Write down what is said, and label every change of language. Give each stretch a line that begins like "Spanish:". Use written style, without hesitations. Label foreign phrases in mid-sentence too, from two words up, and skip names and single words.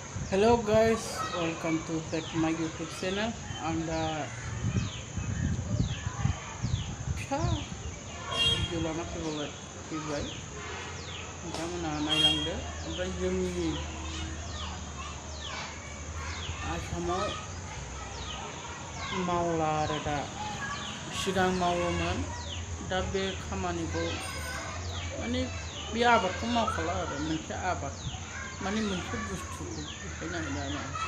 English: Hello guys, welcome to back to my YouTube channel
Bodo: and फिसा भिडिअ लाना फैबाय नोंथांमोना नायलांदो ओमफ्राय जोंनि आसामाव मावला आरो दा सिगां मावोमोन दा बे खामानिखौ माने बे आबादखौ मावखाला आरो मोनसे आबाद माने मोनसे बुस्थुखौ देखायनांगौ